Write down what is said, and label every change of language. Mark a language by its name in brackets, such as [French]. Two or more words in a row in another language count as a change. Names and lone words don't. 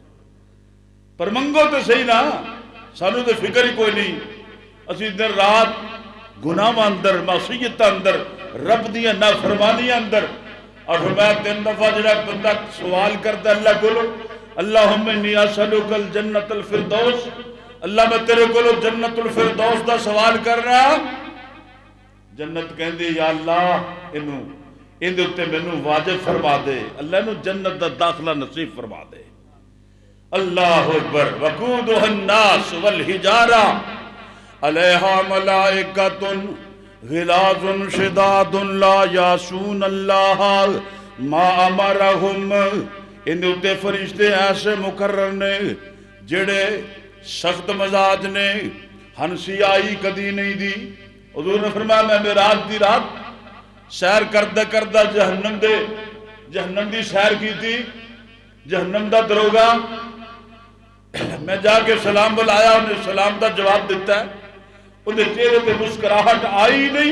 [Punjabi] پر منگو تو صحیح نا، سانو تو فکر ہی کوئی نہیں، اسی دن رات گناہ اندر، معصیت اندر، رب دیا نافرمانی اندر، اور فرمایا 3 دفعہ جڑا بندہ سوال کرتا اللہ کولو [Arabic] اللہم انی اسألک الجنت الفردوس، [Punjabi] اللہ میں تیرے کولو جنت الفردوس دا سوال کر رہا، جنت کہندی یا اللہ اندے اتے مینوں واجب فرما دے، اللہ انہوں جنت دا داخلہ نصیب فرما دے۔ [Arabic] اللہ اکبر۔ وقودها الناس والحجارة علیہا ملائکۃ غلاظ شداد لا یعصون اللہ ما امرہم، [Punjabi] ان اتے فرشتے ایسے مقرر نے جڑے سخت مزاج نے، ہنسی آئی کدی نہیں دی۔ حضور نے فرمایا میں معراج دی رات سیر کردہ کردہ جہنم دی سیر کی تھی، جہنم دا دروگا میں جا کے سلام بلایا، انہیں سلام دا جواب دیتا ہے، انہیں چہرے پہ مسکراہٹ آئی نہیں۔